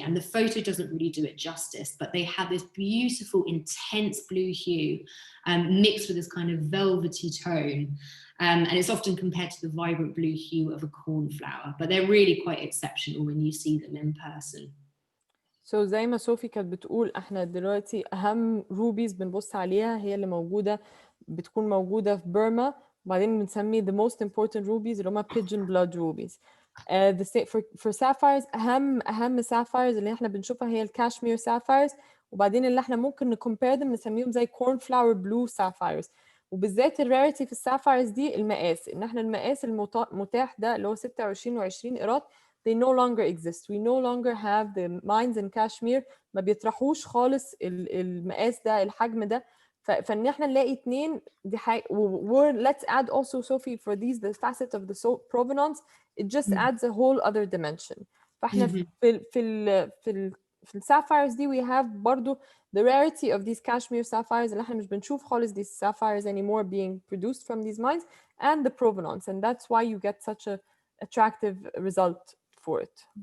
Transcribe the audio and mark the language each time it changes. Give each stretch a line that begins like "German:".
English: And the photo doesn't really do it justice, but they have this beautiful, intense blue hue mixed with this kind of velvety tone. And it's often compared to the vibrant blue hue of a cornflower, but they're really quite exceptional when you see them in person.
Arabic: So زي ما صوفي كانت بتقول، احنا دلوقتي اهم روبيز بنبص عليها هي اللي بتكون موجودة في بيرما، وبعدين بنسمي
English: the most important rubies
Arabic: اللي هما
English: pigeon blood rubies. For sapphires
Arabic: اهم sapphires اللي احنا بنشوفها هي الكاشمير sapphires، وبعدين اللي احنا ممكن نcompare them نسميهم زي
English: cornflower blue sapphires.
Arabic: وبالذات الراريتي في السافايرز دي المقاس، ان احنا المقاس المتاح ده اللي هو 26 و20 قيراط
English: they no longer exist. We no longer have the mines in Kashmir.
Arabic: ما بيطرحوش خالص المقاس ده، الحجم ده. فان احنا نلاقي اتنين دي حاجه.
English: Let's add also, Sophie, for these the facet of the provenance, it just adds a whole other dimension.
Arabic: فاحنا في السافايرز دي
English: we have
Arabic: برضو
English: the rarity of these Kashmir sapphires
Arabic: اللي احنا مش بنشوف خالص
English: these sapphires anymore being produced from these mines, and the provenance, and that's why you get such a attractive result for it.